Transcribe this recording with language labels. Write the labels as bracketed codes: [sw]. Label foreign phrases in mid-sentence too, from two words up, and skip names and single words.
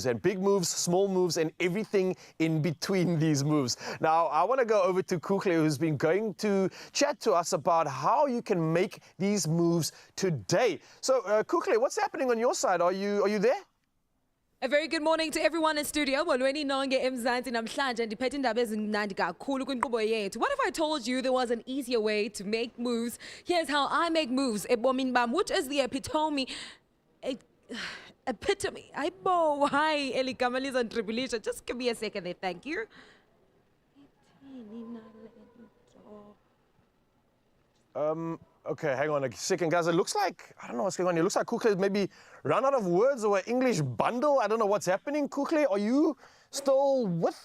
[en] And big moves, small moves, and everything in between these moves. Now, I want to go over to Kukle, who's been going to chat to us about how you can make these moves today. So, Kukle, what's happening on your side? Are you there? A very good morning to everyone in studio. [xh] Molweni nonke eMzansi namhlanje ndiphethe indaba ezimnandi kakhulu kwinkqubo yethu. [en] What if I told you there was an easier way to make moves? Here's how I make moves [xh] ebomini bam, [en] which is the epitome. Epitome. [xh] Ayibo, hi, eligama lizanditribulisha. [en] Just give me a second there, thank you. Okay, hang on a second, guys. It looks like, I don't know what's going on here. It looks like Kukle maybe run out of words or an English bundle. I don't know what's happening. Kukle, are you still with?